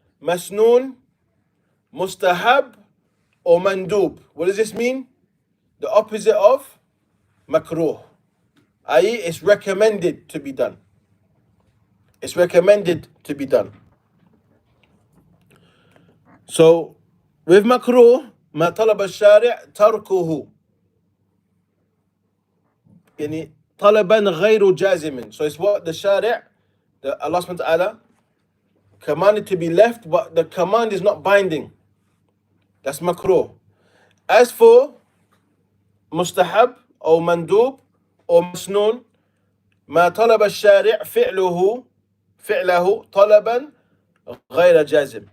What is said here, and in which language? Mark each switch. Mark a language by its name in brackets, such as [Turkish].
[English] Masnoon, Mustahab, or Mandub. What does this mean? The opposite of makruh. i.e. it's recommended to be done. It's recommended to be done. [Arabic] So, with makruh, ما طلب الشارع تركه. يعني طلبا غير جازم. [English] So it's what the shari', Allah subhanahu wa ta'ala commanded to be left, but the command is not binding. That's makruh. As for mustahab or mandub or masnoon, ما طلب الشارع فعله طلبا غير جازم.